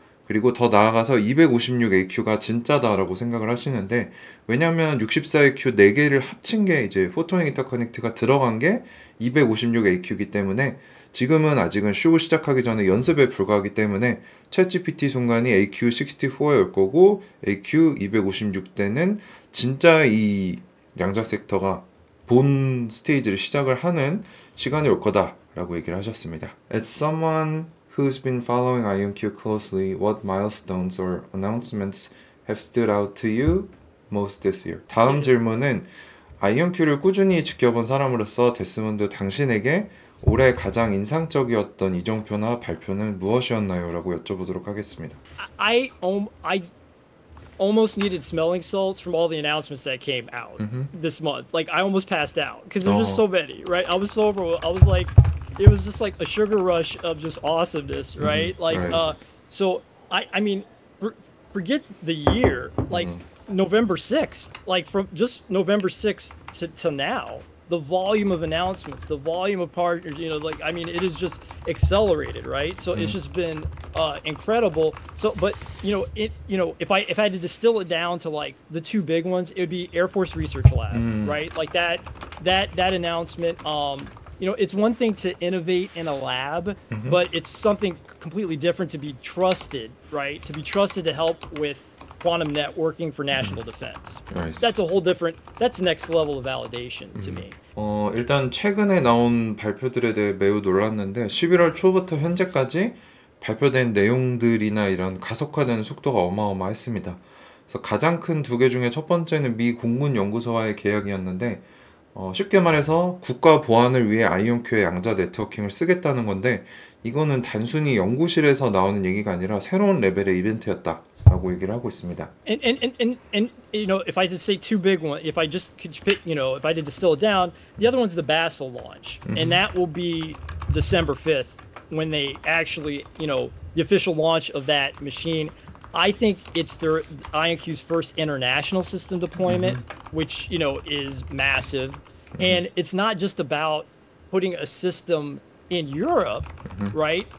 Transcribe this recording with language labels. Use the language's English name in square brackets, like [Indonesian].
[Korean] 그리고 더 나아가서 256AQ가 진짜다라고 생각을 하시는데, 왜냐면 64AQ 4개를 합친 게 이제 포토닉 인터커넥트가 들어간 게 256AQ이기 때문에 지금은 아직은 쇼 시작하기 전에 연습에 불과하기 때문에 챗GPT 순간이 AQ64에 올 거고 AQ256 때는 진짜 이 양자 섹터가 본 스테이지를 시작을 하는 시간이 올 거다라고 얘기를 하셨습니다. [English] As someone who's been following IonQ closely, what milestones or announcements have stood out to you most this year? [Korean] 다음 질문은 IonQ를 꾸준히 지켜본 사람으로서 데스몬드 당신에게 올해 가장 인상적이었던 이정표나 발표는 무엇이었나요? 라고 여쭤보도록 하겠습니다. [English] I almost needed smelling salts from all the announcements that came out this month. Like I almost passed out because there's just so many, right? I was so overwhelmed. I was like, it was just like a sugar rush of just awesomeness, right? Like, right. so I mean, forget the year, like November 6th, like from just November 6th to now, the volume of announcements, the volume of partners, you know, like, I mean, it is just accelerated, right? So it's just been incredible. So, but if I had to distill it down to like the two big ones, it would be Air Force Research Lab, right? Like that announcement. It's one thing to innovate in a lab, but it's something completely different to be trusted, right? To be trusted to help with quantum networking for national defense. Right. That's next level of validation to me. [Korean] 일단 최근에 나온 발표들에 대해 매우 놀랐는데 11월 초부터 현재까지 발표된 내용들이나 이런 가속화되는 속도가 어마어마했습니다. 그래서 가장 큰 두 개 중에 첫 번째는 미 공군연구소와의 계약이었는데 쉽게 말해서 국가 보안을 위해 아이온큐의 양자 네트워킹을 쓰겠다는 건데 이거는 단순히 연구실에서 나오는 얘기가 아니라 새로운 레벨의 이벤트였다라고 얘기를 하고 있습니다. [English] And if I just say two big ones, if I just could pick, if I did distill it down, the other one's the Basel launch, and that will be December 5th when they actually, the official launch of that machine. I think it's their IonQ's first international system deployment, which is massive, and it's not just about putting a system in Europe, right?